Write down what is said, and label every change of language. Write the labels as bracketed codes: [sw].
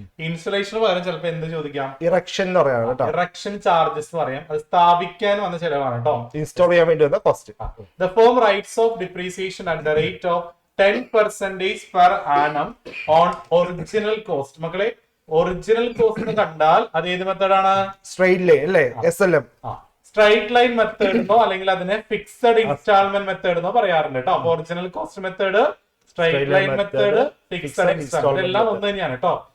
[ml] Installation പകരം ചിലപ്പോൾ എന്ത് ചോദിക്കാം? ഇറക്ഷൻ എന്ന് പറയാം കേട്ടോ. ഇറക്ഷൻ ചാർജസ് എന്ന് പറയാം. അത് സ്ഥാപിക്കാൻ വന്ന ചെലവാണ് കേട്ടോ. ഇൻസ്റ്റാൾ ചെയ്യാൻ വേണ്ടി വന്ന cost. [en] The firm writes off depreciation at the rate of 10% per annum on original cost. [ml] മക്കളെ, ഒറിജിനൽ കോസ്റ്റ് കണ്ടാൽ അത് ഏത് മെത്തേഡാണ്? സ്ട്രെയിറ്റ് ലൈൻ അല്ലേ? SLM. സ്ട്രൈറ്റ് ലൈൻ മെത്തേഡോ അല്ലെങ്കിൽ അതിനെ ഫിക്സഡ് ഇൻസ്റ്റാൾമെന്റ് മെത്തേഡോ പറയാറുണ്ട് കേട്ടോ. അപ്പൊ original cost method, straight line method, fixed instalment എല്ലാം ഒന്ന് തന്നെയാണ് കേട്ടോ.